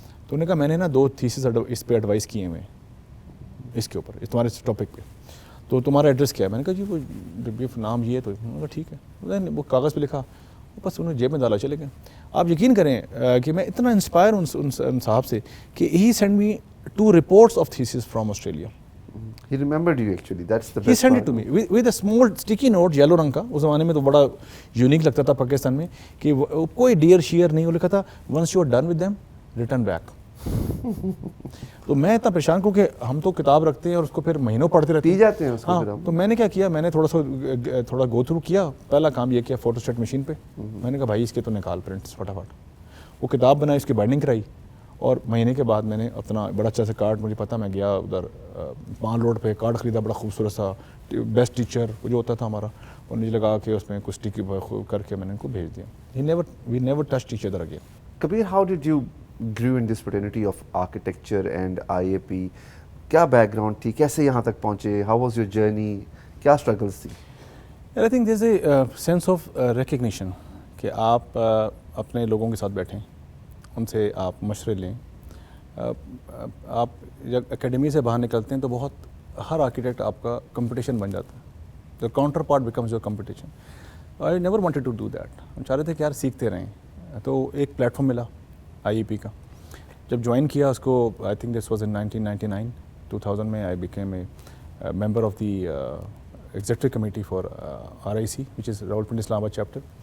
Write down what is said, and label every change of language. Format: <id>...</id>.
<ur>تو انہوں نے کہا میں نے نا 2 تھیسس اس پہ ایڈوائز کیے ہوئے اس کے اوپر, اس تمہارے ٹاپک پہ, تو تمہارا ایڈریس کیا ہے. میں نے کہا جی وہ نام یہ ہے, تو انہوں نے کہا ٹھیک ہے, وہ کاغذ پہ لکھا, بس انہوں نے جیب میں ڈالا, چلے گئے. آپ یقین کریں کہ میں اتنا انسپائر ہوں ان صاحب سے کہ</ur> <en>He send me 2 reports of thesis from Australia. He remembered you actually, that's the best He sent part. it to me with a small sticky note, yellow</en> <ur>رنگ کا. اس زمانے میں تو بڑا یونیک لگتا تھا پاکستان میں کہ کوئی ڈیئر شیئر نہیں, وہ لکھا تھا</ur> <en>once you are done with them return back.</en> <ur>تو میں اتنا پریشان کو کہ ہم تو کتاب رکھتے ہیں اور اس کو پھر مہینوں پڑھتے رہتے پی جاتے ہیں اس کو پھر ہم. تو میں نے کیا کیا, میں نے تھوڑا گو تھرو کیا. پہلا کام یہ کیا, فوٹو اسٹیٹ مشین پہ میں نے کہا بھائی اس کے تو نکال پرنٹس فٹافٹ. وہ کتاب بنائی, اس کی بائنڈنگ کرائی, اور مہینے کے بعد میں نے اپنا بڑا اچھا سا کارڈ, مجھے پتا, میں گیا ادھر پان روڈ پہ کارڈ خریدا, بڑا خوبصورت سا بیسٹ ٹیچر جو ہوتا تھا ہمارا, اور نیچے لگا کے اس میں کچھ ٹکی کر کے میں نے ان کو بھیج دیا.</ur> <en>We never touch each other again. Kabir, how did you grew in this fraternity of architecture and IAP?</en> <ur>کیا بیک گراؤنڈ تھی, کیسے یہاں تک پہنچے,</ur> <en>how was your journey,</en> <ur>کیا اسٹرگلس تھی؟</ur> <en>I think there is a sense of recognition</en> <ur>کہ آپ اپنے لوگوں کے ساتھ بیٹھیں, ان سے آپ مشورے لیں. آپ جب اکیڈمی سے باہر نکلتے ہیں تو بہت ہر آرکیٹیکٹ آپ کا کمپٹیشن بن جاتا ہے.</ur> <en>The counterpart becomes your competition. I never wanted to do that.</en> <ur>ہم چاہ رہے تھے کہ یار سیکھتے رہیں. تو ایک پلیٹ فارم ملا IEP کا. جب جوائن کیا اس کو,</ur> <en>I think this was in 1999, 2000 میں I became a member of the executive committee for RIC, which is Rawalpindi Islamabad chapter.</en>